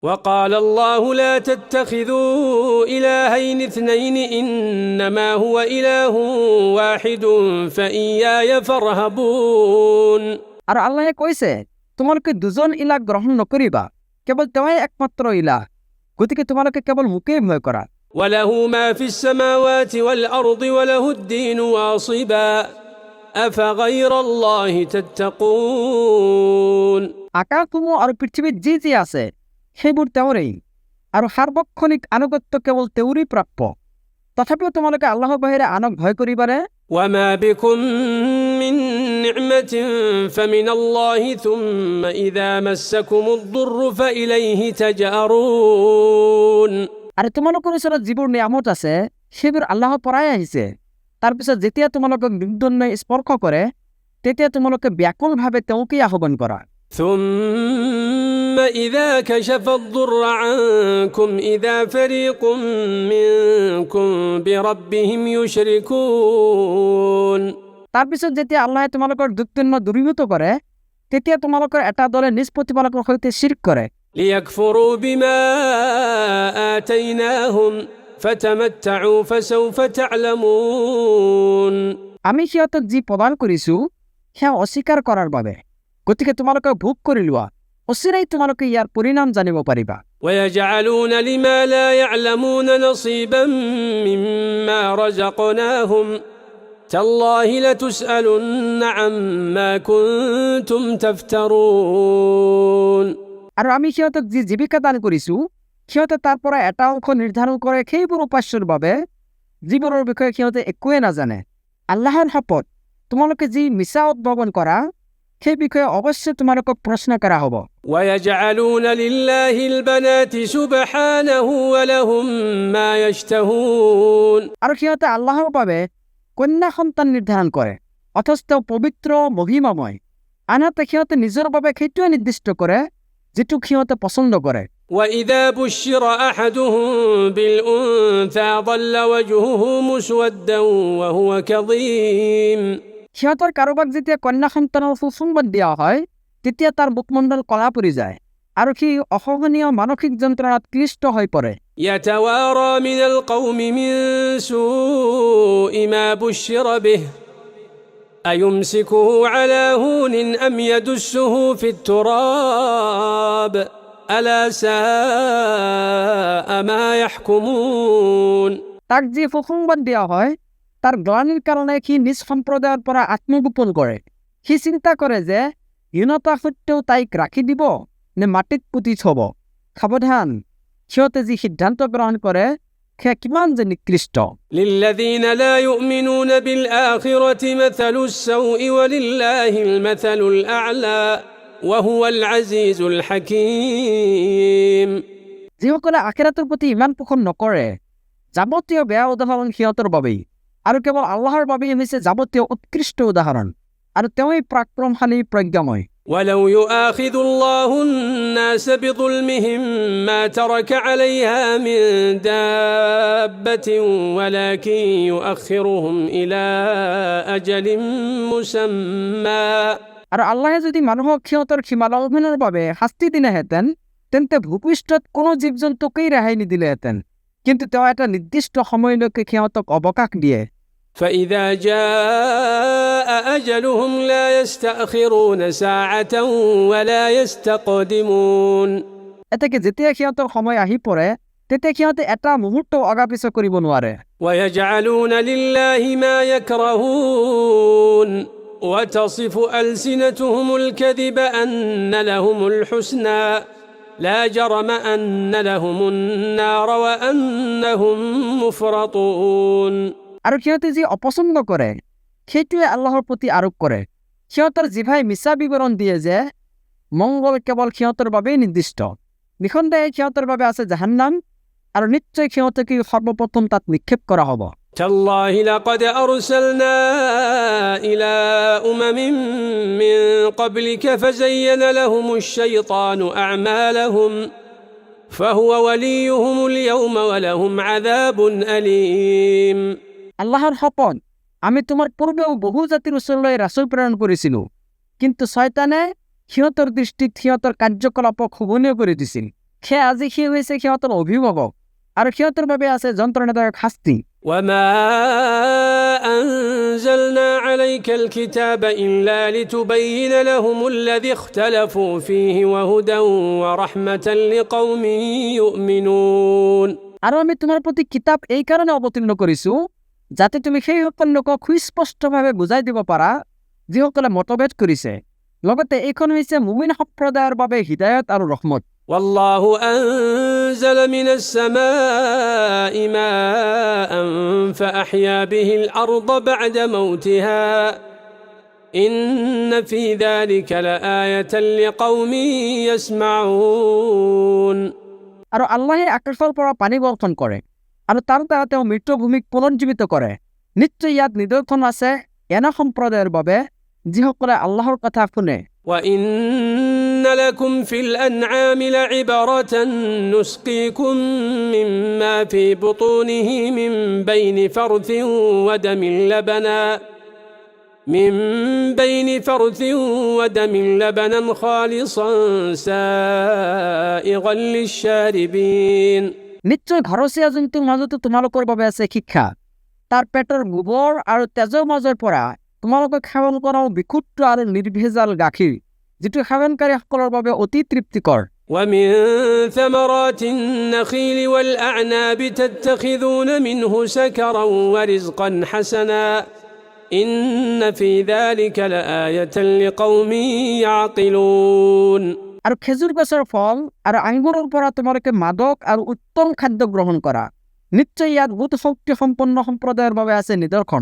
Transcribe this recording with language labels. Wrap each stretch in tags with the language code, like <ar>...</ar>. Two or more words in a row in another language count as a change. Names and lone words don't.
<ar>وقال الله لا تتخذوا إلهين اثنين إنما هو إله واحد فإياي فارهبون</ar> <as>আর আল্লাহ কইছে তোমালোকে দুজন ইলাহ গ্রহণ নকরিবা কেবল তেৱাই একমাত্ৰ ইলাহ গতিকে তোমালোকে কেবল মোকেই ভয় কৰা</as> <ar>وله ما في السماوات والأرض وله الدين واصبا أفغير الله تتقون</ar> <as>আকাশসমূহ আৰু পৃথিৱীত যি যি আছে সেইবোৰ তেওঁৰেই আৰু সাৰ্বক্ষণিক আনুগত্য কেৱল তেওঁৰেই প্ৰাপ্য তথাপিও তোমালোকে আল্লাহৰ বাহিৰে আনক ভয় কৰিবানে</as> <ar>وما بكم من نعمة فمن الله ثم إذا مسكم الضر فإليه تجأرون</ar> <as>আৰু তোমালোকৰ ওচৰত যিবোৰ নিয়ামত আছে সেইবোৰ আল্লাহৰ পৰাই আহিছে তাৰপিছত যেতিয়া তোমালোকক দুৰ্দণ্ডই স্পৰ্শ কৰে তেতিয়া তোমালোকে ব্যাকুলভাৱে তেওঁকেই আহ্বান কৰা</as> <ar>ثم إذا كشف الضر عنكم إذا فريق منكم بربهم يشركون</ar> <as>তাৰপিছত যেতিয়া আল্লাহে তোমালোকৰ দুৰ্দণ্ড দূৰীভূত কৰে তেতিয়া তোমালোকৰ এটা দলে নিজ প্ৰতিপালকৰ সৈতে শিৰক কৰে</as> <ar>ليكفروا بما آتيناهم فتمتعوا فسوف تعلمون</ar> <as>আমি সিহঁতক যি প্ৰদান কৰিছো সেয়া অস্বীকাৰ কৰাৰ বাবে গতিকে তোমালোকে ভোগ কৰি লোৱা অচিৰেই তোমালোকে ইয়াৰ পৰিণাম জানিব পাৰিবা</as> <ar>ويجعلون لما لا يعلمون نصيبا مما رزقناهم تالله لتسألن عما كنتم تفترون</ar> <as>আৰু আমি সিহঁতক যি জীৱিকা দান কৰিছো সিহঁতে তাৰ পৰা এটা অংশ নিৰ্ধাৰণ কৰে সেইবোৰ উপাস্যৰ বাবে যিবোৰৰ বিষয়ে সিহঁতে একোৱে নাজানে আল্লাহৰ শপত তোমালোকে যি মিছা উদ্ভাৱন কৰা সেই বিষয়ে অৱশ্যে তোমালোকক প্ৰশ্ন কৰা হ'ব</as> <ar>ويجعلون لله البنات سبحانه ولهم ما يشتهون</ar> <as>আৰু সিহঁতে আল্লাহৰ বাবে কন্যা সন্তান নিৰ্ধাৰণ কৰে অথচ তেওঁ পবিত্ৰ মহিমাময় আনহাতে সিহঁতে নিজৰ বাবে সেইটোৱে নিৰ্দিষ্ট কৰে যিটো সিহঁতে পছন্দ কৰে</as> <ar>وإذا بشر أحدهم بالأنثى ظل وجهه مسودا وهو كظيم</ar> <as>সিহঁতৰ কাৰোবাক যেতিয়া কন্যা সন্তানৰ সুসংবাদ দিয়া হয় তেতিয়া তাৰ মুখমণ্ডল কলা পৰি যায় আৰু সি অসহনীয় মানসিক যন্ত্ৰণাত ক্লিষ্ট হৈ পৰে</as> <ar>يتوارى من القوم من سوء ما بشر به أيمسكه على هون أم يدسه في التراب ألا ساء ما يحكمون</ar> <as>তাক যি সুসংবাদ দিয়া হয় তাৰ গ্লানিৰ কাৰণে সি নিজ সম্প্ৰদায়ৰ পৰা আত্মগোপন কৰে সি চিন্তা কৰে যে হীনতা সত্ত্বেও তাইক ৰাখি দিব নে মাটিত পুতি থব সাৱধান সিহঁতে যি সিদ্ধান্ত গ্ৰহণ কৰে সেয়া কিমান যে নিকৃষ্ট</as> <ar>للذين لا يؤمنون بالآخرة مثل السوء ولله المثل الأعلى وهو العزيز الحكيم</ar> <as>যিসকলে আখিৰাতৰ প্ৰতি ইমান পোষণ নকৰে যাৱতীয় বেয়া উদাহৰণ সিহঁতৰ বাবেই আৰু কেৱল আল্লাহৰ বাবেই হৈছে যাৱতীয় উৎকৃষ্ট উদাহৰণ আৰু তেওঁই পৰাক্ৰমশালী প্ৰজ্ঞাময়</as> <ar>ولو يؤاخذ الله الناس بظلمهم ما ترك عليها من دابة ولكن يؤخرهم إلى أجل مسمى</ar> <as>আৰু আল্লাহে যদি মানুহক সিহঁতৰ সীমা লংঘনৰ বাবে শাস্তি দিলেহেঁতেন তেন্তে ভূপৃষ্ঠত কোনো জীৱ জন্তুকেই ৰেহাই নিদিলেহেঁতেন কিন্তু তেওঁ এটা নিৰ্দিষ্ট সময়লৈকে সিহঁতক অৱকাশ দিয়ে</as> <ar>فإذا جاء أجلهم لا يستأخرون ساعة ولا يستقدمون</ar> <as>এতেকে যেতিয়া সিহঁতৰ সময় আহি পৰে তেতিয়া সিহঁতে এটা মুহূৰ্ত অগাপিছ কৰিব নোৱাৰে</as> <ar>ويجعلون لله ما يكرهون وتصف ألسنتهم الكذب أن لهم الحسنى لا جرم أن لهم النار وأنهم مفرطون</ar> <as>আৰু সিহঁতে যি অপছন্দ কৰে সেইটোৱে আল্লাহৰ প্ৰতি আৰোপ কৰে সিহঁতৰ জিভাই মিছা বিৱৰণ দিয়ে যে মংগল কেৱল সিহঁতৰ বাবেই নিৰ্দিষ্ট নিঃসন্দেহে সিহঁতৰ বাবে আছে জাহান্নাম আৰু নিশ্চয় সিহঁতকে সৰ্বপ্ৰথম তাত নিক্ষেপ কৰা হ'ব</as> <ar>تالله لقد أرسلنا إلى أمم من قبلك فزين لهم الشيطان أعمالهم فهو وليهم اليوم ولهم عذاب أليم</ar> <as>আল্লাহৰ শপত আমি তোমাৰ পূৰ্বেও বহু জাতিৰ ওচৰলৈ ৰাসূল প্ৰেৰণ কৰিছিলোঁ কিন্তু শয়তানে সিহঁতৰ দৃষ্টিত সিহঁতৰ কাৰ্যকলাপক শোভনীয় কৰি দিছিল সেয়া আজি সি হৈছে সিহঁতৰ অভিভাৱক আৰু সিহঁতৰ বাবে আছে যন্ত্ৰণাদায়ক শাস্তি।</as> <ar>وما أنزلنا عليك الكتاب إلا لتبين لهم الذي اختلفوا فيه وهدى ورحمة لقوم يؤمنون।</ar> <as>আৰু আমি তোমাৰ প্ৰতি কিতাপ এই কাৰণে অৱতীৰ্ণ কৰিছো যাতে তুমি সেই সকল লোকক সুস্পষ্টভাৱে বুজাই দিব পাৰা যিসকলে মতভেদ কৰিছে, লগতে এইখন হৈছে মুমিন সম্প্ৰদায়ৰ বাবে হিদায়ত আৰু ৰহমত।</as> <ar>والله أنزل من السماء ماء فأحيا به الأرض بعد موتها إن في ذلك لآية لقوم يسمعون।</ar> <as>আৰু আল্লাহে আকাশৰ পৰা পানী বৰ্ষণ কৰে আৰু তাৰ দ্বাৰা তেওঁ মৃতভূমিক পুনৰুজ্জীৱিত কৰে। নিশ্চয় ইয়াত নিদৰ্শন আছে এনে সম্প্ৰদায়ৰ বাবে যিসকলে আল্লাহৰ কথা শুনে।</as> <ar>وإن لكم في الأنعام لعبرة نسقيكم مما في بطونه من بين فرث ودم لبنا خالصا سائغا للشاربين।</ar> <as>নিশ্চয় ঘৰচীয়া জন্তুৰ মাজতো তোমালোকৰ বাবে আছে শিক্ষা। তাৰ পেটৰ গোবৰ আৰু তেজৰ মাজৰ পৰা তোমালোকে সেৱন কৰাও বিশুদ্ধ আৰু নিৰ্ভেজাল গাখীৰ, যিটো সেৱনকাৰীসকলৰ বাবে অতি তৃপ্তিকৰ।</as> <ar>ومن ثمرات النخيل والأعناب تتخذون منه سكرا ورزقا حسنا إن في ذلك لآية لقوم يعقلون।</ar> <as>আৰু খেজুৰ গছৰ ফল আৰু আঙুৰৰ পৰা তোমালোকে মাদক আৰু উত্তম খাদ্য গ্ৰহণ কৰা, নিশ্চয় ইয়াত বহুত শক্তি সম্পন্ন সম্প্ৰদায়ৰ বাবে আছে নিদৰ্শন।</as>